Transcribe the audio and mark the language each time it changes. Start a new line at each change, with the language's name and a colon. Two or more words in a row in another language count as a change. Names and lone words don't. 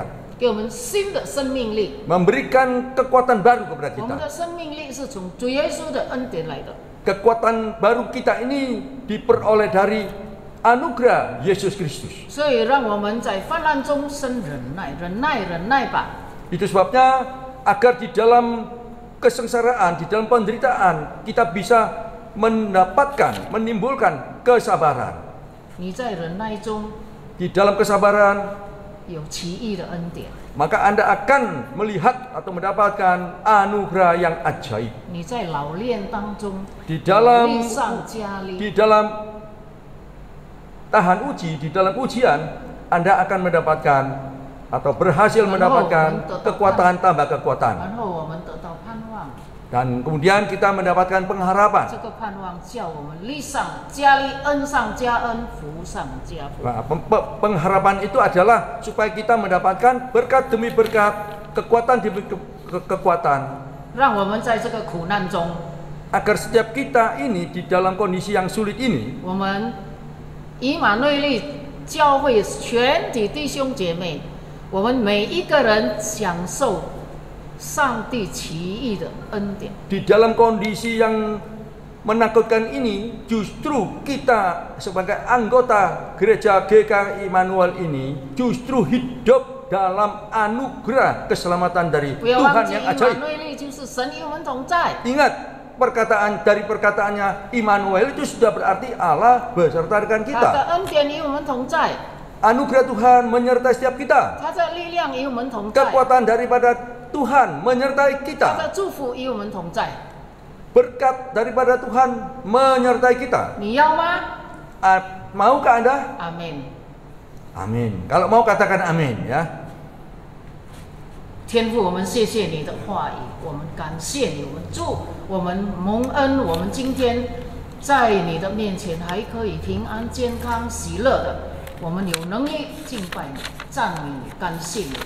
Chinese: 给我们新的生命力。
Indonesian: Memberikan kekuatan baru kepada
Chinese: 我们
Indonesian: kita.
Chinese: 的生命力是从主耶稣的恩典来的。
Indonesian: Kekuatan baru kita ini diperoleh dari anugerah Yesus Kristus.
Chinese: 所以让我们在泛滥中生忍耐，忍耐吧。
Indonesian: Itu sebabnya agar di dalam kesengsaraan, di dalam penderitaan kita bisa menimbulkan kesabaran.
Chinese: 你在忍耐中
Indonesian: Di dalam kesabaran
Chinese: 有奇异的恩典，
Indonesian: maka Anda akan melihat atau mendapatkan anugerah yang ajaib.
Chinese: 你在老练当中
Indonesian: Di dalam
Chinese: 力上加力。
Indonesian: di dalam tahan uji, di dalam ujian Anda akan mendapatkan atau berhasil mendapatkan kekuatan tambah kekuatan.
Chinese: 然后我们得到盼望，
Indonesian: Dan kemudian kita mendapatkan pengharapan.
Chinese: 这个盼望叫我们力上加力，恩上加恩，福上加福。
Indonesian: Nah, pengharapan itu adalah supaya kita mendapatkan berkat demi berkat, kekuatan demi kekuatan.
Chinese: 让我们在这个苦难中，
Indonesian: Agar setiap kita ini di dalam kondisi yang sulit ini,
Chinese: 我们以马内利教会全体弟兄姐妹，我们每一个人享受上帝奇异的恩典。
Indonesian: di dalam kondisi yang menakutkan ini, justru kita sebagai anggota gereja GKI Immanuel ini justru hidup dalam anugerah keselamatan dari
Chinese: 不要
Indonesian: Tuhan
Chinese: 忘记
Indonesian: yang
Chinese: 以马
Indonesian: ajaib.
Chinese: 内利就是神与我们同在。
Indonesian: Ingat, perkataannya Immanuel itu sudah berarti Allah beserta dengan
Chinese: 他
Indonesian: kita.
Chinese: 的恩典与我们同在，
Indonesian: Anugerah Tuhan menyertai setiap kita.
Chinese: 他的力量与我们同在，
Indonesian: Kekuatan daripada Tuhan menyertai
Chinese: 他
Indonesian: kita.
Chinese: 的祝福与我们同在。
Indonesian: Berkat daripada Tuhan menyertai kita.
Chinese: 你要吗？
Indonesian: Maukah Anda?
Chinese: 阿门。
Indonesian: Amin. Kalau mau katakan amin ya.
Chinese: 天父，我们谢谢你的话语，我们感谢你，我们祝我们蒙恩，我们今天在你的面前还可以平安、健康、喜乐的，我们有能力敬拜你、赞美你、感谢你。